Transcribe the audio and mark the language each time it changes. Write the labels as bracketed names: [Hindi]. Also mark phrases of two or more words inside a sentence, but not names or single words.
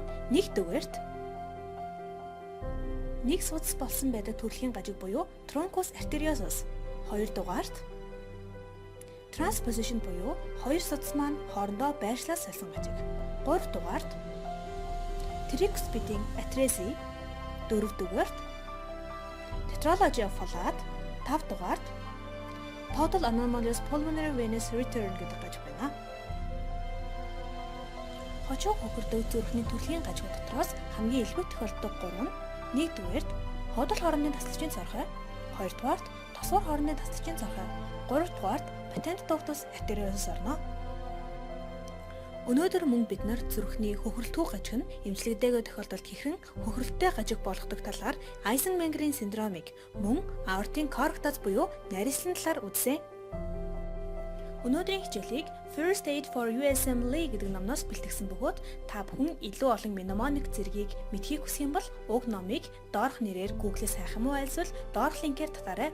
[Mongolian] 1 дугаарт нэг судас болсон байдаг төрөлхийн гажиг буюу [Latin] truncus arteriosus. [Mongolian] 2 дугаарт transposition буюу хоёр судас маань хоорондоо байршлаас салсан гажиг. [English] 3 дугаарт tricuspiding atresia. 4 дугаарт tetralogy of Fallot. 5 дугаарт total anomalous pulmonary venous return [Mongolian] гэдэг гажиг байна. Хожуу хөхөрдөг зүрхний төрлийн гажиг дотроос хамгийн илбэг тохиолддог 3 нь 1 дугаарт ходол хоорондын тасалчийн цорхой, 2 дугаарт тосгор хоорондын тасалчийн цорхой, 3 дугаарт [Latin] patent ductus arteriosus [Mongolian] орно. Өнөөдөр мөн бид нар зүрхний хөхөрлөлтгүй гажиг нь эмчилгээдээ тохиолдолд хэрхэн хөхөрлөлттэй гажиг болгодог талаар Айзенмейерийн синдромыг мөн аортын корктац буюу нарийслын талаар үзсэн. Өнөөдрийн хичээлийг First Aid for USMLE гэдэг номноос бэлтгэсэн бөгөөд та бүхэн илүү олон мнемоник зэргийг мэдхийг хүсэх юм бол уг номыг доорх нэрээр Google-с хайх юм уу айлсвал доорх линкээр татаарай.